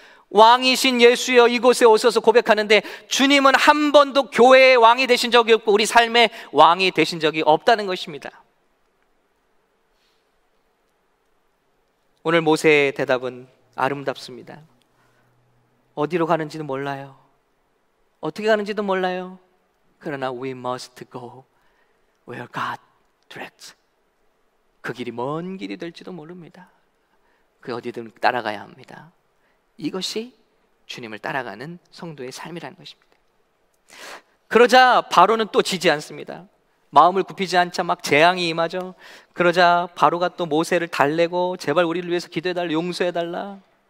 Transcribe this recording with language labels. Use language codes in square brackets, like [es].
[ko] 왕이신 예수여 이곳에 오셔서 고백하는데 주님은 한 번도 교회의 왕이 되신 적이 없고 우리 삶의 왕이 되신 적이 없다는 것입니다. 오늘 모세의 대답은 아름답습니다. 어디로 가는지도 몰라요. 어떻게 가는지도 몰라요. 그러나 [en] we must go where God directs. [ko] 그 길이 먼 길이 될지도 모릅니다. 그 어디든 따라가야 합니다. 이것이 주님을 따라가는 성도의 삶이라는 것입니다. 그러자 바로는 또 지지 않습니다. 마음을 굽히지 않자 막 재앙이 임하죠. 그러자 바로가 또 모세를 달래고 제발 우리를 위해서 기도해달라, 용서해달라.